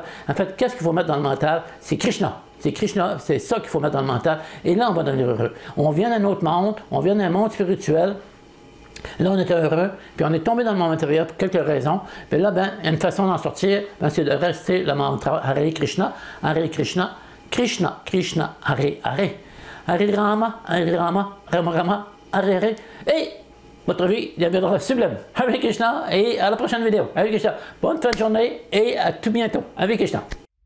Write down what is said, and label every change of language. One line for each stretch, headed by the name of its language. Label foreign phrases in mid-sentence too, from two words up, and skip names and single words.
French: En fait, qu'est-ce qu'il faut mettre dans le mental? C'est Krishna. C'est Krishna, c'est ça qu'il faut mettre dans le mental. Et là, on va devenir heureux. On vient d'un autre monde, on vient d'un monde spirituel. Là, on était heureux, puis on est tombé dans le monde matériel pour quelques raisons. Puis là, ben, une façon d'en sortir, ben, c'est de rester le mantra
Sanskrit: Hare Krishna, Krishna, Krishna, Hare, Hare. Hare Rama, Rama, Rama, Hare, Hare.
French: Et votre vie deviendra sublime.
Sanskrit: Hare Krishna,
French: et à la prochaine vidéo.
Sanskrit: Hare Krishna.
French: Bonne fin de journée, et à tout bientôt.
Sanskrit: Hare Krishna.